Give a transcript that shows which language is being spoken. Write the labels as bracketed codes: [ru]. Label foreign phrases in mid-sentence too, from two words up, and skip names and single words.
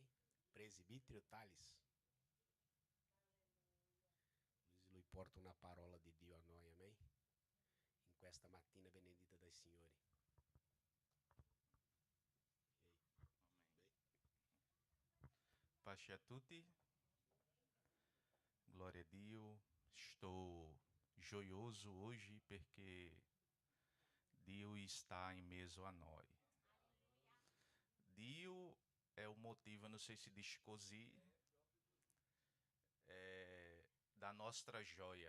[pt] Presbítero Thales. [it] Lui porta una parola di Dio a noi, amém? In questa mattina benedita dal Signore. Pace a tutti, glória a Dio. [pt] Estou joioso hoje porque Dio está em meio a nós. Dio é o motivo, não sei se diz così, da nossa joia.